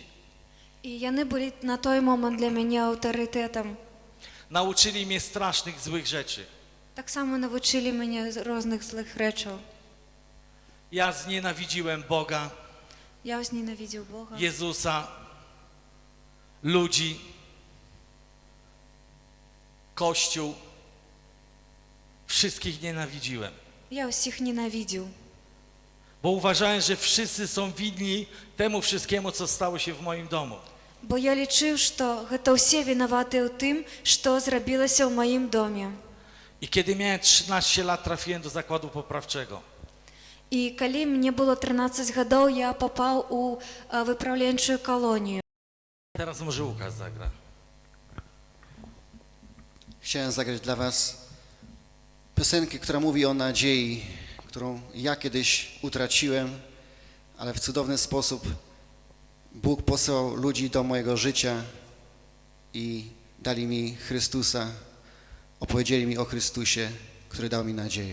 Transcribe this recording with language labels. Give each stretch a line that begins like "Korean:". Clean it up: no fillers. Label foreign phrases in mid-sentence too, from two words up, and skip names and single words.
Belarusian: І яны былі на той момант для мяне аўтарытэтам.
Polish: Nauczyli mnie strasznych, złych rzeczy.
Belarusian: Таксама навучылі мяне розных злых рэчаў.
Polish: Ja znienawidziłem Boga,
Belarusian: Я ўзненавідзеў Бога,
Polish: Jezusa, ludzi, Kościół. Wszystkich nienawidziłem.
Belarusian: я ўсіх ненавідзеў.
Polish: Bo uważałem, że wszyscy są winni temu wszystkiemu, co stało się w moim domu.
Belarusian: Бо я лічыў, што гэта ўсе вінаватыя ў тым, што зрабілася ў маім доме.
Polish: I kiedy miałem 13 lat, trafiłem do zakładu poprawczego.
Belarusian: І калі мне было 13 гадоў, я папаў у выпраўленчую калонію.
Polish: Teraz może Łukasz zagra. Chciałem zagrać dla was piosenkę, która mówi o nadziei, którą ja kiedyś utraciłem, ale w cudowny sposób Bóg posłał ludzi do mojego życia i dali mi Chrystusa, opowiedzieli mi o Chrystusie, który dał mi nadzieję.